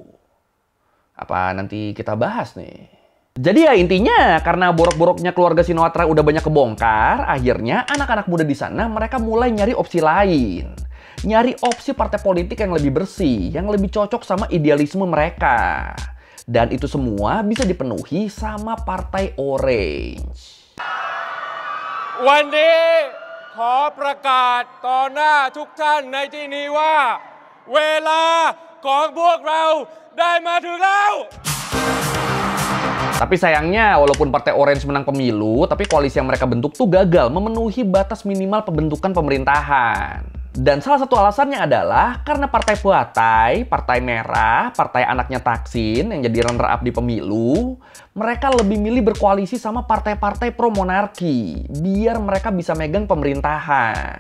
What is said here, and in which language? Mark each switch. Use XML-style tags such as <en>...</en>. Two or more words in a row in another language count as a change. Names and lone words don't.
<id>Apa nanti kita bahas nih? Jadi ya intinya, karena borok-boroknya keluarga Shinawatra udah banyak kebongkar, akhirnya anak-anak muda di sana mereka mulai nyari opsi lain. Nyari opsi partai politik yang lebih bersih, yang lebih cocok sama idealisme mereka. Dan itu semua bisa dipenuhi sama Partai Orange.</id> <th>วันนี้ขอประกาศต่อหน้าทุกท่านในที่นี้ว่าเวลาของพวกเราได้มาถึงแล้ว</th> <id>Tapi sayangnya walaupun Partai Orange menang pemilu, tapi koalisi yang mereka bentuk tuh gagal memenuhi batas minimal pembentukan pemerintahan. Dan salah satu alasannya adalah karena Partai Pheu Thai, Partai Merah, partai anaknya Thaksin yang jadi runner-up di pemilu, mereka lebih milih berkoalisi sama partai-partai pro-monarki, biar mereka bisa megang pemerintahan.</id>